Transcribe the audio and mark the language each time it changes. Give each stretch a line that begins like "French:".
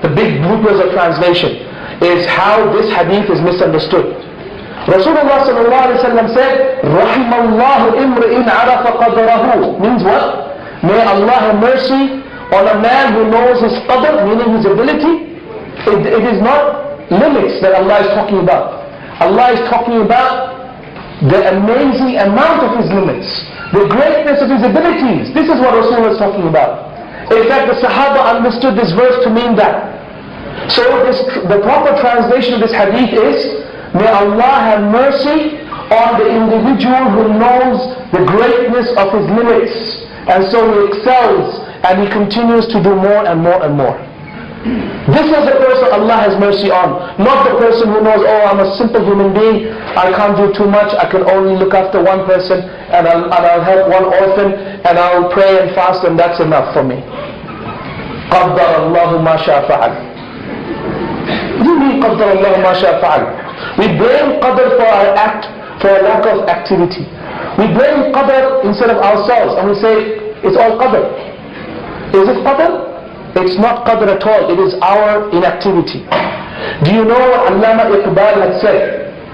English: The big bloopers of translation is how this hadith is misunderstood.
Arabic: Rasulullah ﷺ said, رَحِمَ اللَّهُ إِمْرِئٍ عَرَفَ قَدْرَهُ.
English: Means what? May Allah have mercy on a man who knows his qadr, meaning his ability. It is not limits that Allah is talking about. Allah is talking about the amazing amount of his limits, the greatness of his abilities. This is what Rasulullah is talking about. In fact, the Sahaba understood this verse to mean that. So the proper translation of this hadith is, may Allah have mercy on the individual who knows the greatness of his limits, and so he excels and he continues to do more and more and more. This is the person Allah has mercy on, not the person who knows, oh, I'm a simple human being, I can't do too much, I can only look after one person, and I'll help one orphan, and I'll pray and fast, and that's enough for me.
Arabic: قَدَّرَ اللَّهُ مَا شَاءَ فَعَلَ.
English: What do you mean قَدَّرَ اللَّهُ مَا شَاءَ فَعَلَ? We blame qadr for our act, for a lack of activity. We blame qadr instead of ourselves, and we say, it's all qadr. Is it qadr? It's not qadr at all, it is our inactivity. Do you know what Allama Iqbal had said?